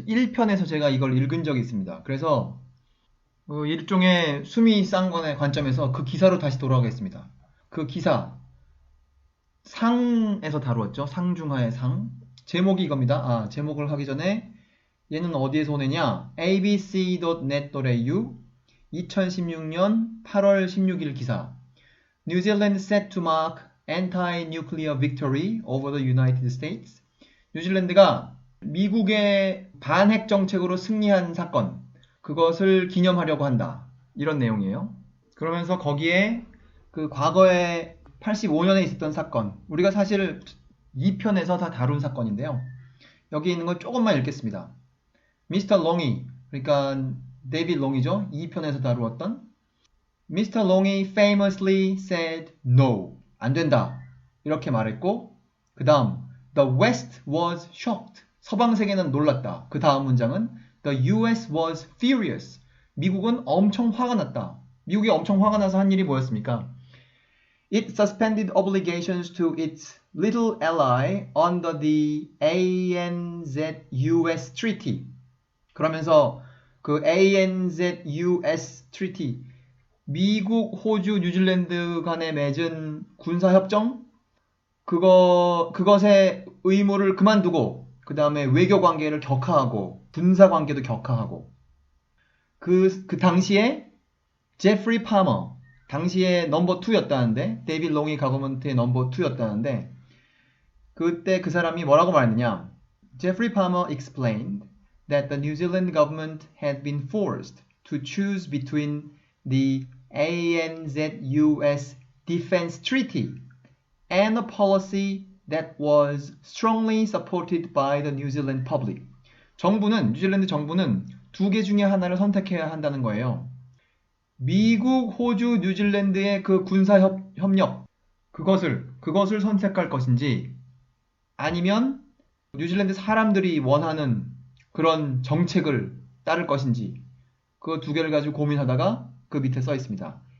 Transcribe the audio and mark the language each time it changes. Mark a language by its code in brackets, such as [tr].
[ko] 1편에서 제가 이걸 읽은 적이 있습니다. 그래서 일종의 수미 쌍권의 관점에서 그 기사로 다시 돌아가겠습니다. 그 기사 상에서 다루었죠. 상중하의 상. 제목이 이겁니다. 제목을 하기 전에 얘는 어디에서 오느냐? abc.net.au 2016년 8월 16일 기사. [en] New Zealand set to mark anti-nuclear victory over the United States. [ko] 뉴질랜드가 미국의 반핵 정책으로 승리한 사건, 그것을 기념하려고 한다. 이런 내용이에요. 그러면서 거기에 그 과거에 85년에 있었던 사건, 우리가 사실 2편에서 다 다룬 사건인데요. 여기 있는 건 조금만 읽겠습니다. [en] Mr. [ko] Long이, 그러니까 데이빗 롱이죠. 2편에서 다루었던 Mr. Long이 [en] famously said no. [ko] 안 된다. 이렇게 말했고, 그 다음 [en] The West was shocked. [ko] 서방 세계는 놀랐다. 그 다음 문장은 [en] The US was furious. [ko] 미국은 엄청 화가 났다. 미국이 엄청 화가 나서 한 일이 뭐였습니까? [en] It suspended obligations to its little ally under the ANZ-US Treaty. [ko] 그러면서 그 ANZ-US Treaty, 미국, 호주, 뉴질랜드 간에 맺은 군사협정, 그것의 의무를 그만두고, 그 다음에 외교 관계를 격화하고, 군사 관계도 격화하고, 그 당시에 제프리 파머, 당시에 넘버 2였다는데, 데이빗 롱이 가버먼트의 넘버 2였다는데, 그때 그 사람이 뭐라고 말했느냐? [en] Jeffrey Palmer explained that the New Zealand government had been forced to choose between the ANZ-US Defense Treaty and a policy that was strongly supported by the New Zealand public. [ko] 뉴질랜드 정부는 두 개 중에 하나를 선택해야 한다는 거예요. 미국, 호주, 뉴질랜드의 그 군사 협력, 그것을 선택할 것인지, 아니면 뉴질랜드 사람들이 원하는 그런 정책을 따를 것인지, 그 두 개를 가지고 고민하다가 그 밑에 써 있습니다.